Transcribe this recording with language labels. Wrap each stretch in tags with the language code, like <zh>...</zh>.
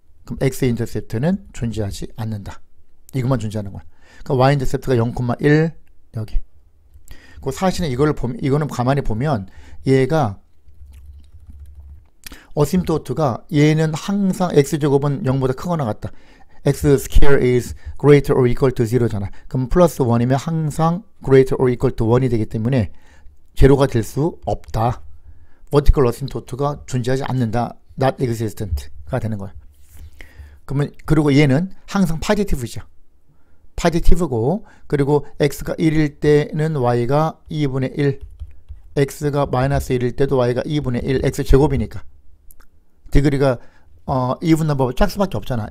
<ko>그럼 x 인터셉트는 존재하지 않는다. 이것만 존재하는 거야. 그러니까 y 인터셉트가 0,1 여기. 그 사실은 이거는 가만히 보면 얘가 어심토트가 얘는 항상 x제곱은 0보다 크거나 같다.</ko> <en>x square is greater or equal to 0잖아.</en> <ko>그럼 플러스 1이면 항상 greater or equal to 1이 되기 때문에 제로가 될 수 없다. vertical asymptote가 존재하지 않는다. not existent가 되는 거야. 그러면 그리고 얘는 항상 positive죠. positive고 그리고 x가 1일 때는 y가 2분의 1, x가 마이너스 1일 때도 y가 2분의 1, x 제곱이니까 디그리가 even number 짝수밖에 없잖아.</ko>